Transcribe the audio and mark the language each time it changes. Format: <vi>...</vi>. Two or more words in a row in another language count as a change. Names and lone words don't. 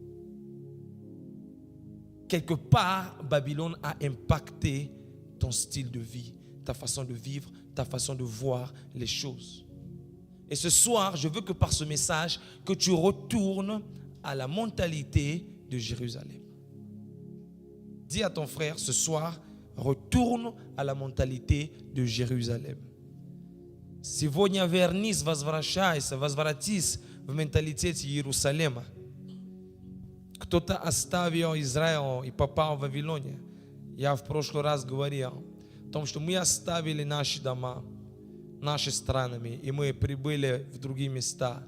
<fr>Quelque part, Babylone a impacté ton style de vie, ta façon de vivre, ta façon de voir les choses. Et ce soir, je veux que par ce message, que tu retournes à la mentalité de Jérusalem. Dis à ton frère, ce soir, retourne à la mentalité de Jérusalem.</fr> <ru>Сегодня вернись, возвратись в менталитет Иерусалима. Кто-то оставил Израиль и попал в Вавилоне. Я в прошлый раз говорил о том, что мы оставили наши дома, наши страны, и мы прибыли в другие места.</ru>